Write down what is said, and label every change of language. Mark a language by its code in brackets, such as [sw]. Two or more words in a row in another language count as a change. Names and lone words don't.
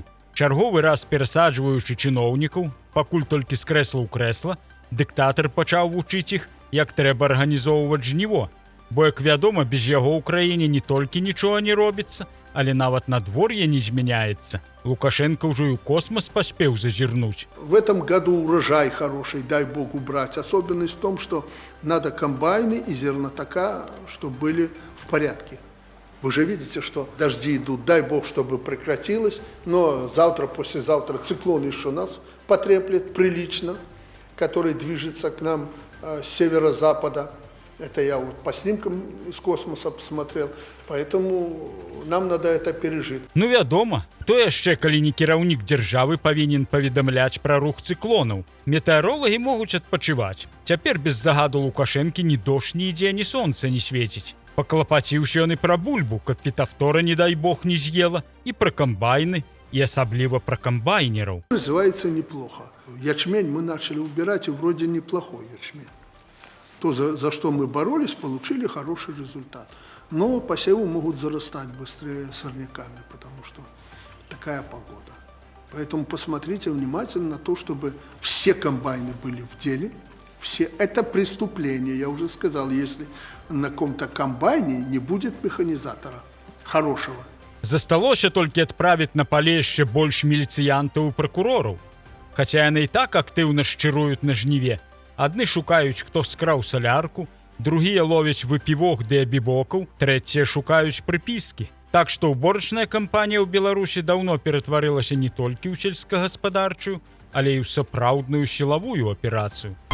[be] Чарговы раз перасаджваючы чыноўнікаў, пакуль толькі з крэсла ў крэсла, дыктатар пачаў вучыць іх, як трэба арганізоўваць жніво. Бо, як вядома, без яго ў краіне не толькі нічога не робіцца, але нават надвор'е не змяняецца. Лукашенко ўжо і ў космос паспеў зазірнуць. [ru] В этом году урожай хороший, дай Бог убрать. Особенность в том, что надо комбайны и зернотока, чтобы были в порядке. Вы же видите, что дожди идут, дай Бог, чтобы прекратилось, но завтра, послезавтра циклон еще нас потреплет прилично, который движется к нам с северо-запада. Это я вот по снимкам из космоса посмотрел, поэтому нам надо это пережить. [be] Ну, вядома, хто яшчэ, калі не кіраўнік дзяржавы, павінен паведамляць пра рух цыклонаў. Метэаролагі могуць адпачываць. Цяпер без загаду Лукашэнкі ні дождж не ідзе, ні сонца не свеціць. Паклапаціўся ён і пра бульбу, каб фітафтора, не дай Бог, не з'ела, і пра камбайны, і асабліва пра камбайнераў. [ru] Развивается неплохо. Ячмень мы начали убирать, и вроде неплохой ячмень. То, за что мы боролись, получили хороший результат. Но посевы могут зарастать быстрее сорняками, потому что такая погода. Поэтому посмотрите внимательно на то, чтобы все комбайны были в деле. Все. Это преступление, я уже сказал, если на каком-то комбайне не будет механизатора хорошего. [be] Засталося толькі адправіць на пале яшчэ больш міліцыянтаў і пракурораў. Хаця яны і так актыўна шчыруюць на жніве. Адны шукаюць, хто скраў салярку, другія ловяць выпівок ды абібокаў, трэція шукаюць прыпіскі. Так што ўборачная кампанія ў Беларусі даўно ператварылася не толькі ў сельскагаспадарчую, але і ў сапраўдную сілавую аперацыю.